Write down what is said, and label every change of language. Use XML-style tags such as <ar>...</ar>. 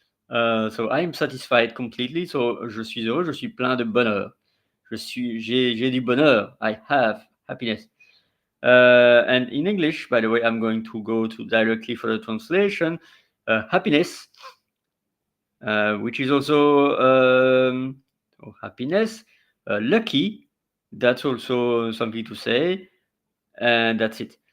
<en>So I am satisfied completely.</en> <fr>So je suis heureux, je suis plein de bonheur. J'ai du bonheur.</fr> <en>I have happiness. And in English, by the way, I'm going to go to directly for the translation. Happiness, which is also happiness. Lucky, that's also something to say, and that's it.</en>